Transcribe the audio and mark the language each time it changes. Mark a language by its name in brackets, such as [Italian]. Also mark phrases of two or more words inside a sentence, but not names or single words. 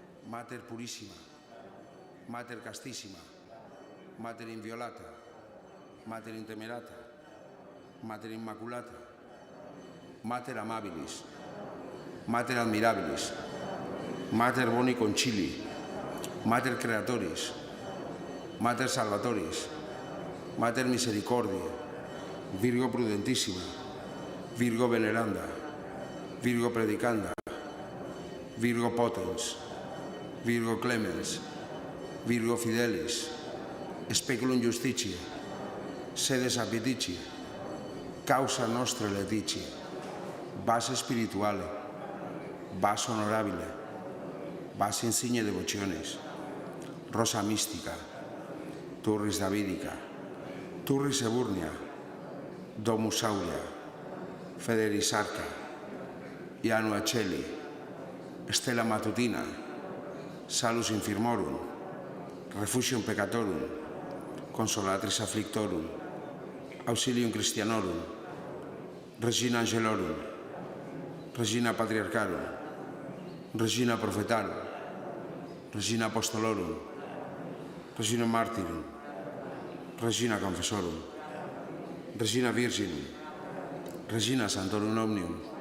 [Latin] Mater purissima, Mater castissima, Mater inviolata, Mater intemerata, Mater immaculata, Mater amabilis, Mater admirabilis, Mater boni concili, Mater creatoris, Mater salvatoris, Mater misericordiae, Virgo prudentissima, Virgo veneranda, Virgo predicanda, Virgo potens, Virgo clemens, Virgo fidelis, speculum justitiae, sede sapitici, causa nostra leticia, vas spirituale, vas honorabile, vas insigne devotiones, rosa mística, turris davidica, turris eburnia, domus aurea, federis arca, ianua celi, stella matutina, salus infirmorum, refugium peccatorum, consolatris afflictorum, auxilium Christianorum, Regina Angelorum, Regina Patriarcharum, Regina Prophetarum, Regina Apostolorum, Regina Martyrum, Regina Confessorum, Regina Virginum, Regina Sanctorum Omnium,